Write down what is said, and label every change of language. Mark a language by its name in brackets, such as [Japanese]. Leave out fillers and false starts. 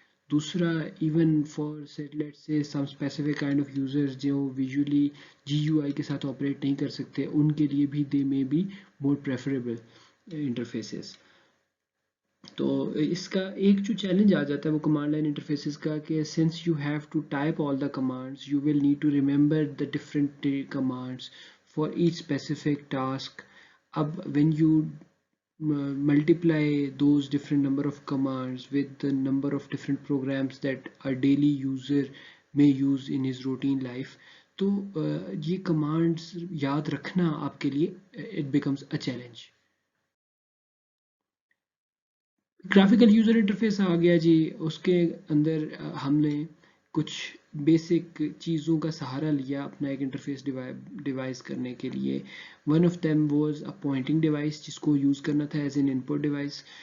[English] दूसरा even for set let's say some specific kind of users [Hindi] जो visually GUI के साथ ऑपरेट नहीं कर सकते उनके लिए भी [English] They may be more preferable interfaces. [Hindi] तो इसका एक जो चैलेंज आ जाता है वो कमांड लाइन इंटरफेसेस का कि [English] Since you have to type all the commands you will need to remember the different commands for each specific task. अब when you multiply those different number of commands with the number of different programs that a daily user may use in his routine life तो [Hindi] ये commands याद रखना आपके लिए [English] it becomes a challenge. [Hindi] Graphical user interface आ गया जी. उसके अंदर हमने कुछ बेसिक चीज़ों का सहारा लिया अपना एक इंटरफेस डिवाइस करने के लिए. [English] one of them was a pointing device [Hindi] जिसको यूज़ करना था [English] As an input device.